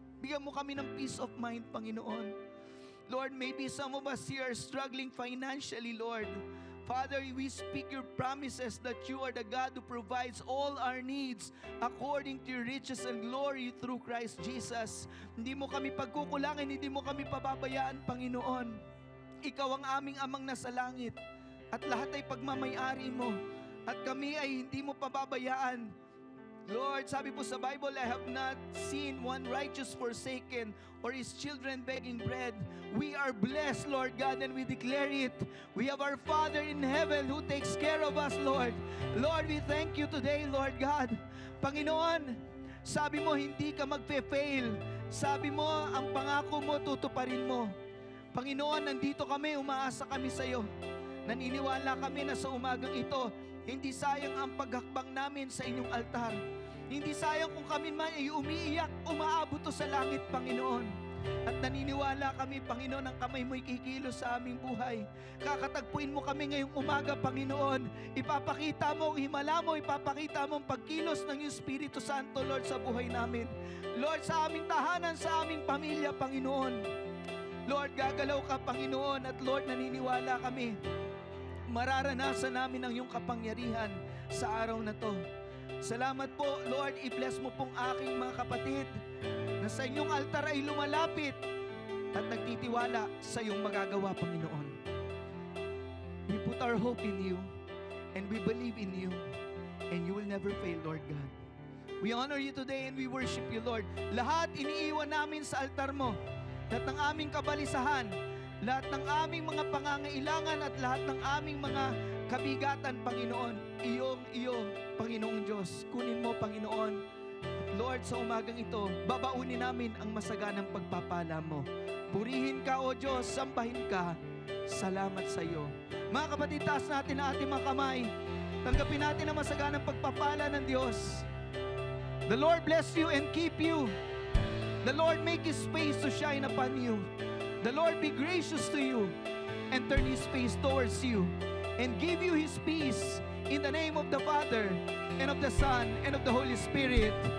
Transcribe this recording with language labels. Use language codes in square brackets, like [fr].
[tl] Bigyan mo kami ng peace of mind, Panginoon. [en] Lord, maybe some of us here are struggling financially, Lord. Father, we speak your promises that you are the God who provides all our needs according to your riches and glory through Christ Jesus. [tl] Hindi mo kami pagkukulangin, hindi mo kami pababayaan, Panginoon. Ikaw ang aming amang nasa langit at lahat ay pagmamayari mo at kami ay hindi mo pababayaan. [en] Lord, [tl] sabi po sa Bible, [en] I have not seen one righteous forsaken or his children begging bread. We are blessed, Lord God, and we declare it. We have our Father in heaven who takes care of us, Lord. Lord, we thank you today, Lord God. [tl] Panginoon, sabi mo hindi ka magpe-fail. Sabi mo, ang pangako mo, tutuparin mo. Panginoon, nandito kami, umaasa kami sa iyo. Naniniwala kami na sa umagang ito, hindi sayang ang paghakbang namin sa inyong altar. Hindi sayang kung kami man ay umiiyak, umaabot to sa langit, Panginoon. At naniniwala kami, Panginoon, ang kamay mo'y kikilos sa aming buhay. Kakatagpuin mo kami ngayong umaga, Panginoon. Ipapakita mo ang himala mo, ipapakita mo ang pagkilos ng iyong Espiritu Santo, Lord, sa buhay namin. Lord, sa aming tahanan, sa aming pamilya, Panginoon. Lord, gagalaw ka, Panginoon, at Lord, naniniwala kami. Mararanasan namin ang iyong kapangyarihan sa araw na to. Salamat po, Lord, i-bless mo pong aking mga kapatid na sa inyong altar ay lumalapit at nagtitiwala sa iyong magagawa, Panginoon. [en] We put our hope in you and we believe in you and you will never fail, Lord God. We honor you today and we worship you, Lord. [tl] Lahat iniiwan namin sa altar mo. Lahat ng aming kabalisahan, lahat ng aming mga pangangailangan at lahat ng aming mga kabigatan, Panginoon, iyo, Panginoong Diyos. Kunin mo, Panginoon. Lord, sa umagang ito, babaunin namin ang masaganang pagpapala mo. Purihin ka, O Diyos, sambahin ka. Salamat sa iyo. Mga kapatid, taas natin ang ating mga kamay. Tanggapin natin ang masaganang pagpapala ng Diyos. [en] The Lord bless you and keep you. The Lord make His face to shine upon you. The Lord be gracious to you and turn His face towards you and give you His peace in the name of the Father and of the Son and of the Holy Spirit.